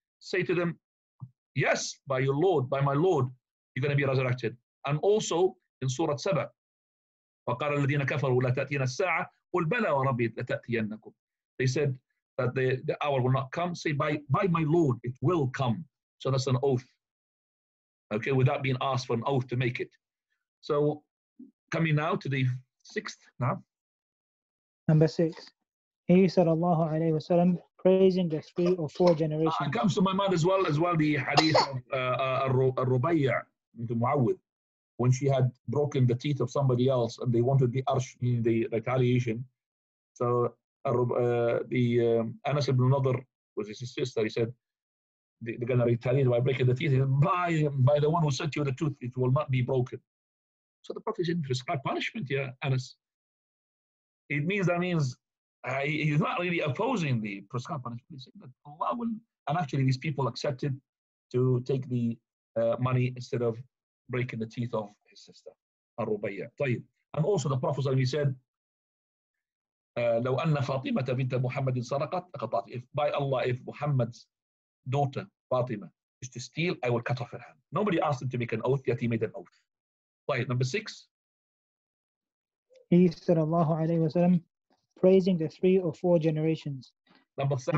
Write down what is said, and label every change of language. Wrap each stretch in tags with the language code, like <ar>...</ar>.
<en>Say to them, yes, by your Lord, by my Lord, you're going to be resurrected. And also in Surah Saba,</en> <ar>وقال الذين كفروا لا تأتينا الساعة قل بلى وربي لتأتينكم.</ar> <en>They said that the hour will not come. Say, by my Lord, it will come. So that's an oath. Okay, without being asked for an oath to make it. So coming now to the 6th now. Number 6. He sallallahu alayhi wasallam praising the 3 or 4 generations. It comes to my mind as well the hadith of al-Rubayya into Muawwid, when she had broken the teeth of somebody else and they wanted the arsh, the retaliation. So Anas ibn Nadr was his sister. He said, they're going to retaliate by breaking the teeth. He said, by the one who sent you the tooth, it will not be broken. So the Prophet didn't prescribe punishment here, Anas. It means he's not really opposing the prescribed punishment. He's saying that Allah will, and actually these people accepted to take the money instead of breaking the teeth of his sister, Ar-Rubayya. And also the Prophet said,</en> <ar>لو أن فاطمة بنت محمد سرقت لقطعت.</ar> <en>If by Allah, if Muhammad's daughter Fatima is to steal, I will cut off her hand. Nobody asked him to make an oath, yet he made an oath. Number 6. He sallallahu alayhi wasallam praising the 3 or 4 generations. Number 7.</en>